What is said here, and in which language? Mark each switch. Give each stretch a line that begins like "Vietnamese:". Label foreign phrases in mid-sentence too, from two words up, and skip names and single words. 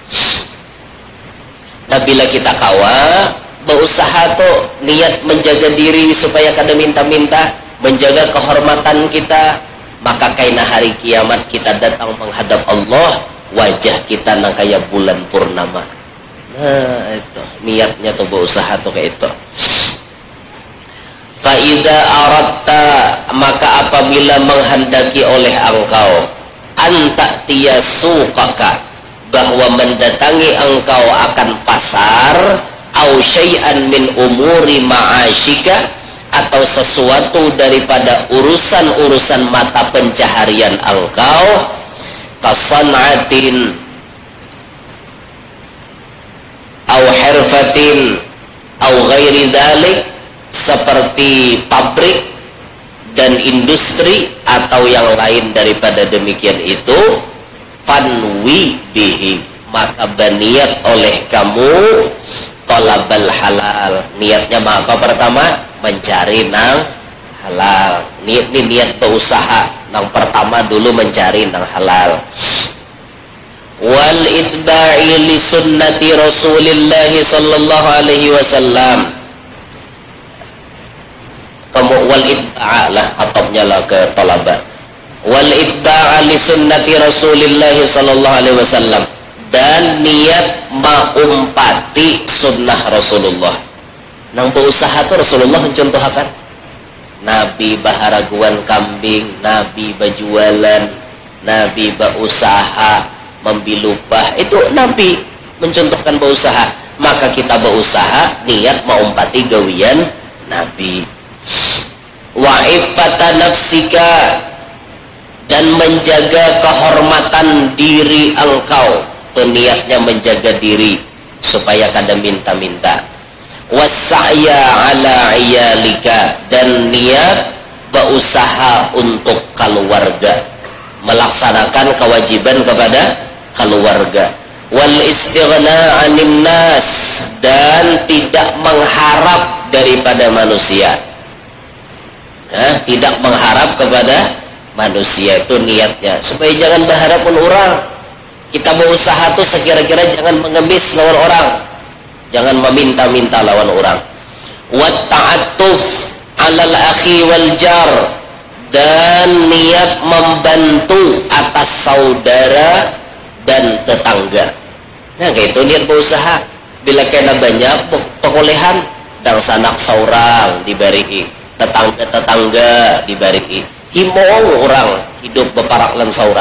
Banjar: Nah bila kita kawa berusaha tuh niat menjaga diri supaya kada minta-minta, menjaga kehormatan kita, maka kaina hari kiamat kita datang menghadap Allah, wajah kita nang kayak bulan purnama. Nah itu niatnya tuh berusaha tuh kayak itu.
Arabic: فإذا أردت,
Banjar: maka apabila menghendaki oleh engkau,
Arabic: أن تأتي سوقك,
Banjar: bahwa mendatangi engkau akan pasar,
Arabic: أو شيئا من أمور معاشك,
Banjar: atau sesuatu daripada urusan-urusan mata pencaharian engkau, kasan'atin
Arabic: أو حرفة أو غير ذلك,
Banjar: seperti pabrik dan industri atau yang lain daripada demikian itu,
Arabic: فانو به,
Banjar: maka berniat oleh kamu
Arabic: طلب الحلال.
Banjar: Niatnya apa? Pertama, mencari nang halal. Niat berusaha nang pertama dulu mencari nang halal.
Arabic: والاتباع لسنة رسول الله صلى الله عليه وسلم.
Banjar: Kamu
Arabic: والاتباع
Banjar: lah, atopnya lah ke talaba.
Arabic: والاتباع لسنة رسول الله صلى الله عليه وسلم,
Banjar: dan niat maumpati sunnah Rasulullah. Nang berusaha tu Rasulullah mencontohkan, Nabi baharaguan kambing, Nabi berjualan, Nabi berusaha membilupah, itu Nabi mencontohkan berusaha. Maka kita berusaha niat maumpati gawian Nabi.
Arabic: وعفة نفسك,
Banjar: dan menjaga kehormatan diri engkau, niatnya menjaga diri supaya kada minta-minta.
Arabic: والسعي على عيالك,
Banjar: dan niat berusaha untuk keluarga, melaksanakan kewajiban kepada keluarga.
Arabic: والاستغناء عن الناس,
Banjar: dan tidak mengharap daripada manusia. Tidak mengharap kepada manusia, itu niatnya supaya jangan berharap pun orang. Kita berusaha tuh sekira-kira jangan mengemis lawan orang, jangan meminta-minta lawan orang.
Arabic: والتعطف على الأخ والجار,
Banjar: dan niat membantu atas saudara dan tetangga. Nah, kayak itu niat berusaha. Bila kena banyak perolehan, dan sanak saurang dibari, tetangga-tetangga dibari, himong orang hidup beparaklan saurang.